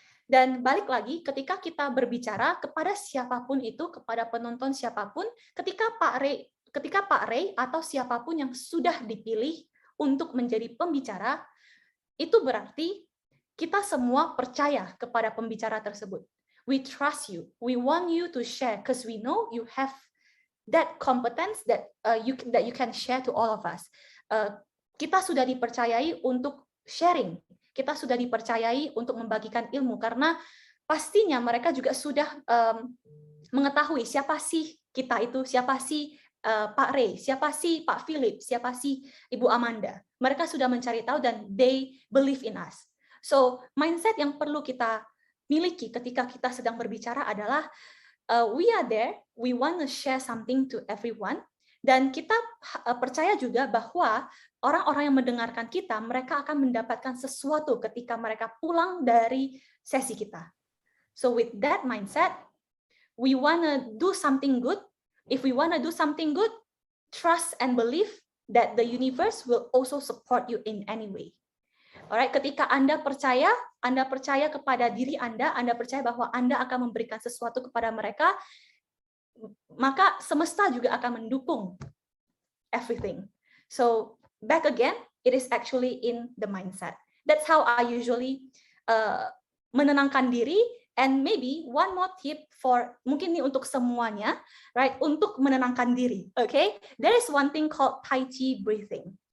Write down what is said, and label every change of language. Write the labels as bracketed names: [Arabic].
[Indonesian] Dan balik lagi, ketika kita berbicara kepada siapapun itu, kepada penonton siapapun, ketika Pak Ray atau siapapun yang sudah dipilih untuk menjadi pembicara, itu berarti kita semua percaya kepada pembicara tersebut. [English] We trust you. We want you to share because we know you have that competence that you can share to all of us. [Indonesian] Kita sudah dipercayai untuk sharing. Kita sudah dipercayai untuk membagikan ilmu karena pastinya mereka juga sudah mengetahui siapa sih kita itu, siapa sih Pak Ray, siapa sih Pak Philip, siapa sih Ibu Amanda. Mereka sudah mencari tahu dan [English] they believe in us. [Indonesian] So mindset yang perlu kita miliki ketika kita sedang berbicara adalah [English] we are there, we want to share something to everyone, [Indonesian] dan kita percaya juga bahwa orang-orang yang mendengarkan kita, mereka akan mendapatkan sesuatu ketika mereka pulang dari sesi kita. [English] So with that mindset, we want to do something good. If we want to do something good, trust and believe that the universe will also support you in any way. [Indonesian] Alright, ketika Anda percaya kepada diri Anda percaya bahwa Anda akan memberikan sesuatu kepada mereka, maka semesta juga akan mendukung everything. [English] So back again, it is actually in the mindset. That's how I usually [Indonesian] menenangkan diri. [English] And maybe one more tip for, [Indonesian] mungkin ini untuk semuanya, [English] right? [Indonesian] Untuk menenangkan diri, okay? [English] There is one thing called Tai Chi breathing.